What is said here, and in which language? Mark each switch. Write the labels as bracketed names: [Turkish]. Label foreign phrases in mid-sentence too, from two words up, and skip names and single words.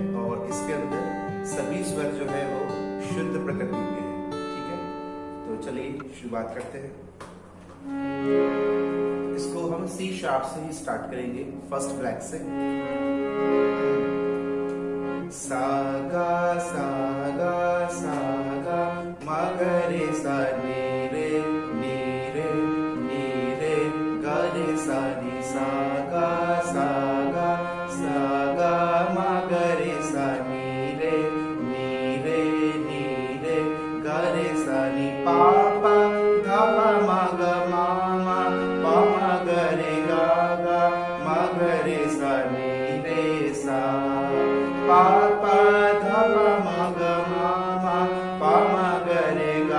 [Hindi] और इसके अंदर सभी स्वर जो है वो शुद्ध प्रकृति के हैं। ठीक है, तो चलिए शुरुआत करते हैं। इसको हम [English] C sharp [Hindi] से ही स्टार्ट करेंगे, [English] first flag [Hindi] से। सा गा सा गा सा गा मा गा रे सा नी रे नी रे नी रे गा रे सा नी सा गा सा गा मा गा रे सा नी रे नी रे नी रे गा रे सा नी पा पा धा पा मा गा मा मा पा मा गा रे गा गा मा गा रे सा नी रे सा पा पा धा पा मा गा मा मा पा मा गा रे गा